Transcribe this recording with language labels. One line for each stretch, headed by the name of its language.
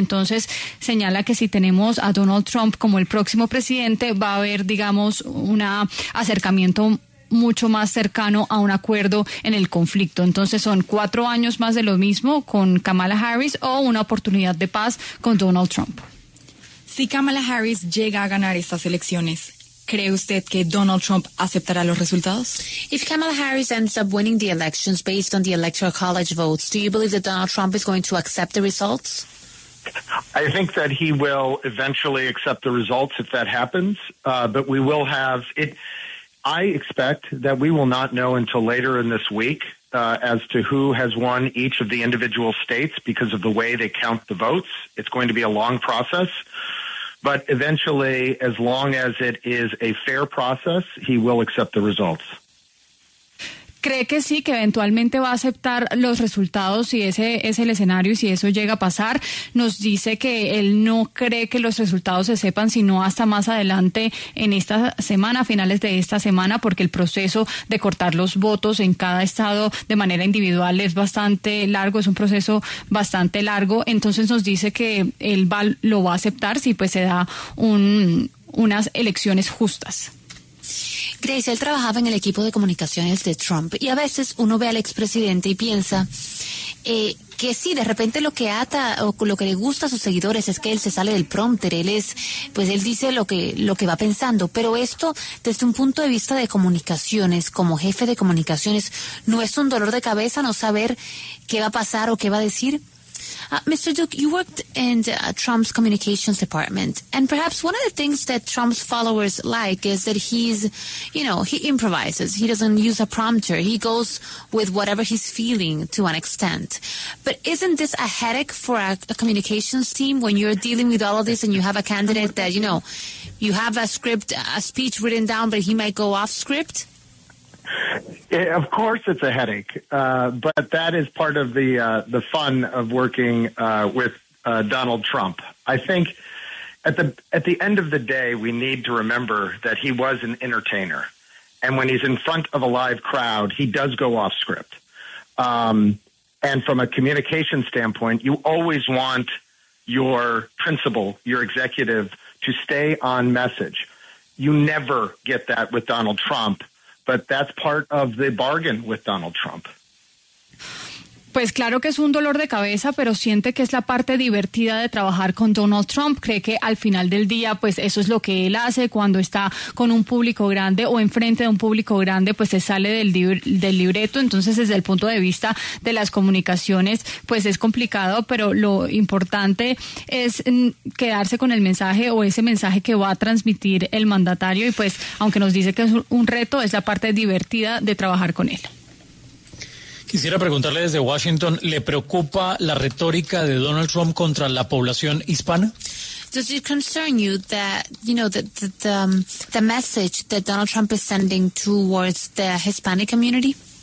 Spanish: Entonces señala que si tenemos a Donald Trump como el próximo presidente, va a haber, digamos, un acercamiento mucho más cercano a un acuerdo en el conflicto. Entonces son 4 años más de lo mismo con Kamala Harris o una oportunidad de paz con Donald Trump. Si Kamala Harris llega a ganar estas elecciones, ¿cree usted que Donald Trump aceptará los resultados?
English: If Kamala Harris ends up winning the elections based on the Electoral College votes, do you believe that Donald Trump is going to accept the results? I think that he will eventually accept the results if that happens, but we will have it. I expect that we will not know until later in this week as to who has won each of the individual states because of the way they count the votes. It's going to be a long process, but eventually, as long as it is a fair process, he will accept the results.
Spanish: ¿Cree que sí, que eventualmente va a aceptar los resultados si ese es el escenario y si eso llega a pasar? Nos dice que él no cree que los resultados se sepan sino hasta más adelante en esta semana, a finales de esta semana, porque el proceso de cortar los votos en cada estado de manera individual es bastante largo, es un proceso bastante largo. Entonces nos dice que él lo va a aceptar si pues se da unas elecciones justas. Grace, él trabajaba en el equipo de comunicaciones de Trump y a veces uno ve al expresidente y piensa que sí, de repente lo que ata o lo que le gusta a sus seguidores es que él se sale del prompter, él dice lo que va pensando, pero esto desde un punto de vista de comunicaciones, como jefe de comunicaciones, ¿no es un dolor de cabeza no saber qué va a pasar o qué va a decir?
English: Mr. Dubke, you worked in Trump's communications department, and perhaps one of the things that Trump's followers like is that he improvises. He doesn't use a prompter. He goes with whatever he's feeling to an extent. But isn't this a headache for a communications team when you're dealing with all of this and you have a candidate that, you have a speech written down, but he might go off script? Of course, it's a headache, but that is part of the fun of working with Donald Trump. I think at the end of the day, we need to remember that he was an entertainer, and when he's in front of a live crowd, he does go off script. And from a communication standpoint, you always want your principal, your executive, to stay on message. You never get that with Donald Trump. But that's part of the bargain with Donald Trump.
Spanish: Pues claro que es un dolor de cabeza, pero siente que es la parte divertida de trabajar con Donald Trump. Cree que al final del día, pues eso es lo que él hace cuando está con un público grande o enfrente de un público grande, pues se sale del libreto. Entonces, desde el punto de vista de las comunicaciones, pues es complicado, pero lo importante es quedarse con el mensaje o ese mensaje que va a transmitir el mandatario. Y pues, aunque nos dice que es un reto, es la parte divertida de trabajar con él. Quisiera preguntarle desde Washington, ¿le preocupa la retórica de Donald Trump contra la población hispana?
English: Does it concern you that, the message that Donald Trump is sending towards the Hispanic community?